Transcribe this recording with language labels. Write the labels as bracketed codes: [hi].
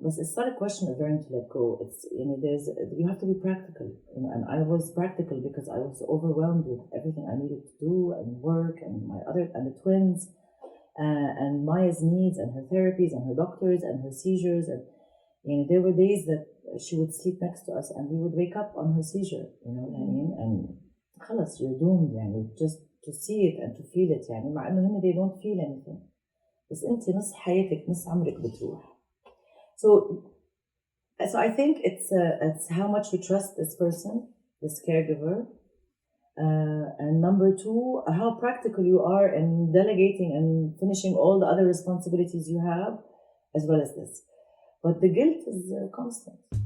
[en] But it's not a question of learning to let go. It's you have to be practical, and I was practical because I was overwhelmed with everything I needed to do and work and the twins and Maya's needs and her therapies and her doctors and her seizures, and there were days that she would sleep next to us and we would wake up on her seizure, you know what I mean? And خلاص you're doomed just to see it and to feel it [ar] مع انه هن [en] they don't feel anything. [ar] بس انت نص حياتك نص عمرك بتروح. [en] So I think it's how much you trust this person, this caregiver, and number 2, how practical you are in delegating and finishing all the other responsibilities you have, as well as this. But the guilt is constant.